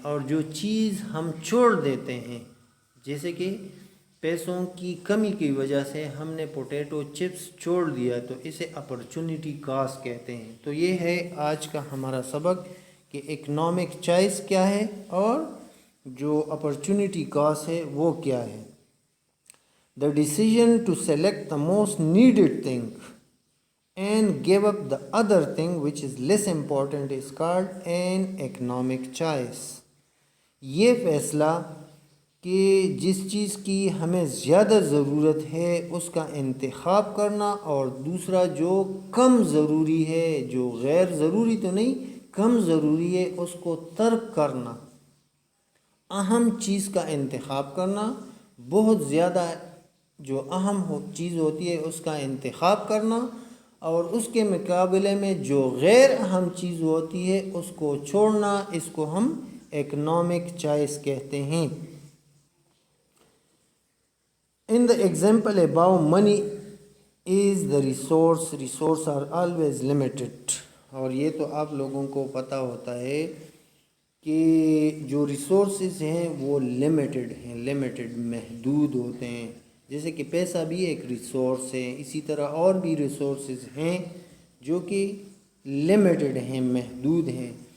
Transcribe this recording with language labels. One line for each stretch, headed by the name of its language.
Urdu: اور جو چیز ہم چھوڑ دیتے ہیں، جیسے کہ پیسوں کی کمی کی وجہ سے ہم نے پوٹیٹو چپس چھوڑ دیا، تو اسے اپرچونٹی کاسٹ کہتے ہیں. تو یہ ہے آج کا ہمارا سبق کہ اکنامک چوائس کیا ہے اور جو اپرچونٹی کاسٹ ہے وہ کیا ہے.
English: The decision to select the most needed thing and give up the other thing which is less important is called an economic choice.
Urdu: یہ فیصلہ کہ جس چیز کی ہمیں زیادہ ضرورت ہے اس کا انتخاب کرنا، اور دوسرا جو کم ضروری ہے، جو غیر ضروری تو نہیں، کم ضروری ہے، اس کو ترک کرنا. اہم چیز کا انتخاب کرنا، بہت زیادہ جو اہم چیز ہوتی ہے اس کا انتخاب کرنا، اور اس کے مقابلے میں جو غیر اہم چیز ہوتی ہے اس کو چھوڑنا، اس کو ہم اکنامک چوائس کہتے ہیں.
English: In the example above, money is the resource. Resources are always limited.
Urdu: اور یہ تو آپ لوگوں کو پتہ ہوتا ہے کہ جو ریسورسز ہیں وہ لمیٹڈ ہیں، محدود ہوتے ہیں. جیسے کہ پیسہ بھی ایک ریسورس ہے، اسی طرح اور بھی ریسورسز ہیں جو کہ لمیٹڈ ہیں، محدود ہیں.